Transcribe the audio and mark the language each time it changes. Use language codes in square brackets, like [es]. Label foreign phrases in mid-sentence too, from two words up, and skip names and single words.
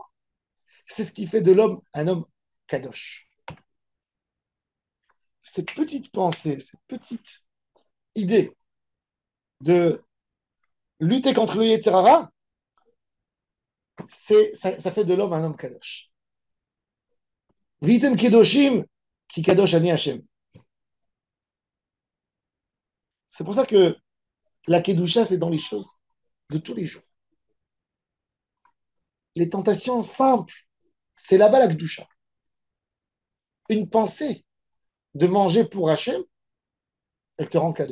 [fr] C'est ce qui fait de l'homme un homme kadosh. Cette petite pensée, cette petite idée de lutter contre le [he] יצר הרע, [fr] ça fait de l'homme un homme kadosh. [he] והייתם קדושים כי קדוש אני השם. [fr] C'est pour ça que la kedusha, c'est dans les choses de tous les jours. Les tentations simples, c'est là-bas la kedusha. Une pensée de manger pour Hashem, elle te rend kadosh.